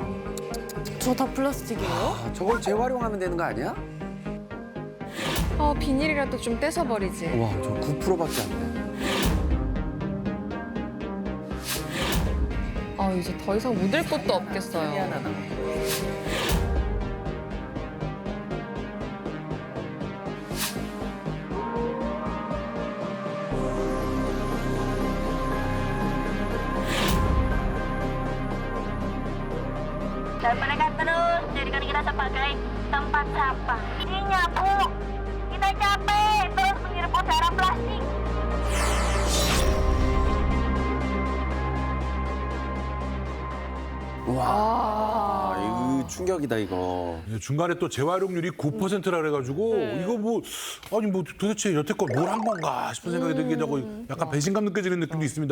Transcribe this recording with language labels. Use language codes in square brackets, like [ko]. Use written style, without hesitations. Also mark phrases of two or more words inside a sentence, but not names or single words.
[ko] 저 다 플라스틱이에요? 아, 저걸 재활용하면 되는 거 아니야? 비닐이라도 좀 떼서버리지. 와, 저 9%밖에 안 돼. 이제 더 이상 묻을 것도 없겠어요. [id] Dan mereka terus jadikan kita sebagai tempat sampah. Ini nyapu. Kita capek terus menghirup udara plastik. [ko] 와, 이거 충격이다, 이거. 중간에 또 재활용률이 9%라 그래가지고 이거 뭐 아니 뭐 도대체 여태껏 뭘 한 건가 싶은 생각이 들기도 하고 약간 배신감 느껴지는 느낌도 있습니다.